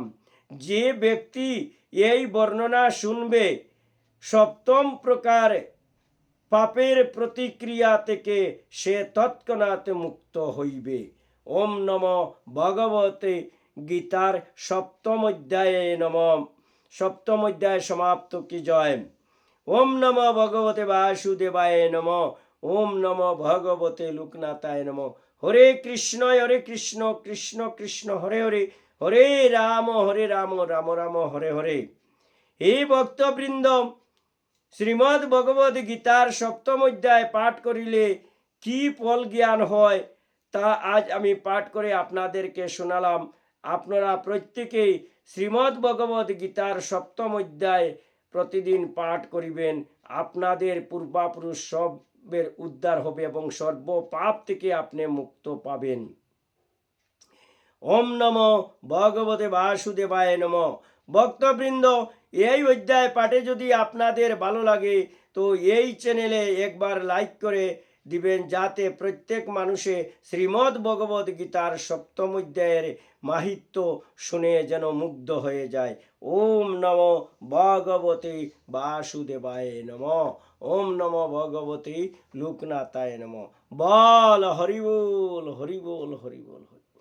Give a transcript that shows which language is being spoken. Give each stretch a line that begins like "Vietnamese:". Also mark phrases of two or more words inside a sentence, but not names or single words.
Bangla: যে ব্যক্তি এই বর্ণনা শুনবে, 7ম প্রকার পাপের প্রতিক্রিয়া থেকে সে তৎক্ষণাৎ মুক্ত হইবে।
Sanskrit: ওম নমো ভগবতে
Bangla: গীতার 7ম অধ্যায়ে নমঃ। 7ম অধ্যায় সমাপ্ত কি জয়।
Sanskrit: ওম নমো ভগবতে বাসুদেবায় নমঃ। ওম নমো ভগবতে লোকনাথায় নমঃ। হরে কৃষ্ণ কৃষ্ণ কৃষ্ণ হরে হরে, হরে রাম রাম রাম হরে হরে।
Bangla: এই ভক্তবৃন্দ, শ্রীমদ্ ভগবদ গীতার 7ম অধ্যায় পাঠ করিলে কি ফল জ্ঞান হয় তা আজ আমি পাঠ করে আপনাদেরকে শোনালাম। আপনারা প্রত্যেকেই শ্রীমদ্ ভগবদ গীতার 7ম অধ্যায় প্রতিদিন পাঠ করিবেন। আপনাদের পূর্বাপুরুষ সবের উদ্ধার হবে এবং সর্ব পাপ থেকে আপনি মুক্ত পাবেন।
Sanskrit: ওম নমো ভগবতে বাসুদেবায় নমঃ।
Bangla: ভক্তবৃন্দ, এই অধ্যায় পাঠে যদি আপনাদের ভালো লাগে তো এই চ্যানেলে একবার লাইক করে দিবেন, যাতে প্রত্যেক মানুষে শ্রীমদ্ ভগবদ গীতার 7ম অধ্যায়ের মাহাত্ম্য শুনে যেন মুগ্ধ হয়ে যায়।
Sanskrit: ওম নমো ভগবতে বাসুদেবায় নমঃ। ওম নমো ভগবতে লোকনাথায় নমঃ।
Bangla: বল হরি বল হরি বল হরি বল।